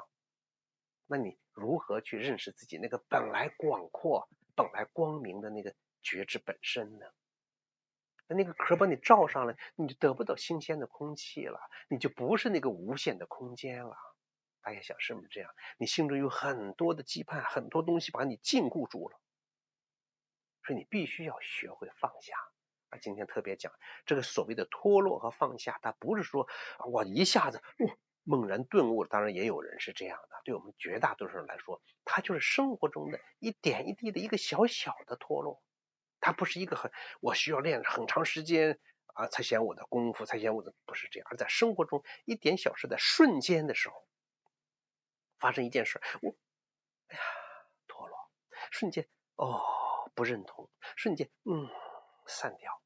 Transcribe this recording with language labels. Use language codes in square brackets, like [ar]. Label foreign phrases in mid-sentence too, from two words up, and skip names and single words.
[zh] 那你如何去認識自己那個本來廣闊、本來光明的那個覺知本身呢？那個殼把你罩上了，你就得不到新鮮的空氣了，你就不是那個無限的空間了。大家想是不是這樣？你心中有很多的羈絆，很多東西把你禁錮住了，所以你必須要學會放下。而今天特別講這個所謂的脫落和放下，它不是說我一下子猛然頓悟，當然也有人是這樣的。對我們絕大多數人來說，它就是生活中的一點一滴的一個小小的脫落，它不是一個我需要練很長時間才顯我的功夫，才顯我的，不是這樣。而在生活中一點小事，在瞬間的時候發生一件事，脫落，瞬間不認同，瞬間散掉。